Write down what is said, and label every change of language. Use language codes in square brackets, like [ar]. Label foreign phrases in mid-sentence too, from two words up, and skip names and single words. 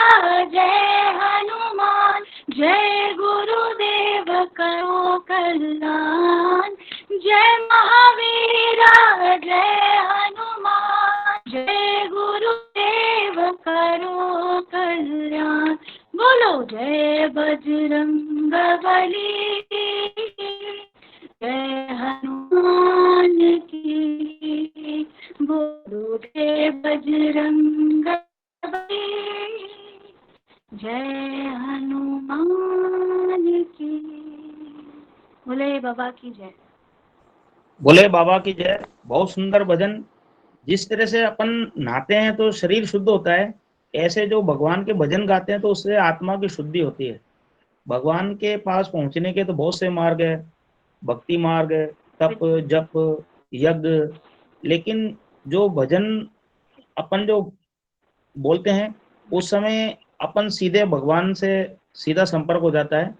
[hi] जय हनुमान, जय गुरुदेव करो कल्याण, जय महावीरा जय हनुमान, जय गुरुदेव करो कल्याण, बोलो जय बजरंग बली, जय हनुमान की, बोलो जय बजरंग बली, जय हनुमान की, बोले बाबा की जय। बोले बाबा की जय। बहुत सुंदर भजन। जिस तरह से अपन नहाते हैं तो शरीर शुद्ध होता है, ऐसे जो भगवान के भजन गाते हैं तो उससे आत्मा की शुद्धि होती है। भगवान के पास पहुंचने के तो बहुत से मार्ग है, भक्ति मार्ग, तप, जप, यज्ञ, लेकिन जो भजन अपन जो बोलते हैं उस समय अपन सीधे भगवान से सीधा संपर्क हो जाता है।